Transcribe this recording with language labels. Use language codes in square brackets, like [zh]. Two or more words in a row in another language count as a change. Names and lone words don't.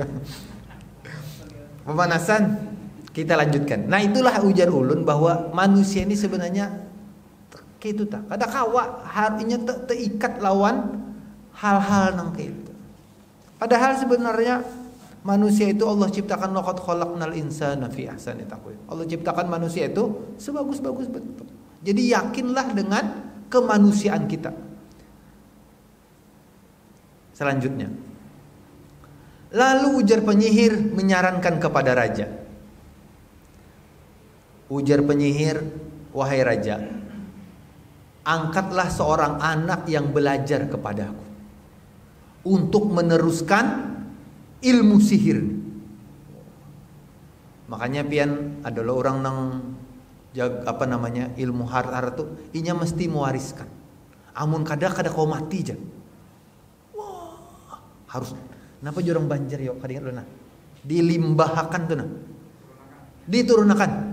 [id] Pemanasan kita lanjutkan. [bjn] Nah itulah ujar ulun bahwa manusia ini sebenarnya kayak itu tak. Kada kawa harinya terikat lawan hal-hal nang kayak itu. [id] Padahal sebenarnya manusia itu Allah ciptakan [ar] لقد خلقنا الإنسان في أحسن تقويم. [id] Allah ciptakan manusia itu sebagus-bagus bentuk. Jadi yakinlah dengan kemanusiaan kita. Selanjutnya, lalu ujar penyihir menyarankan kepada raja. Ujar penyihir, wahai raja, angkatlah seorang anak yang belajar kepadaku untuk meneruskan ilmu sihir. [bjn] Makanya pian adalah orang nang ilmu harta tuh inya mesti mewariskan. Amun kada kau mati aja. Wah, harus. Kenapa jorong banjir yo kadang dulu nah. Dilimbahkan tuh nah. Diturunakan.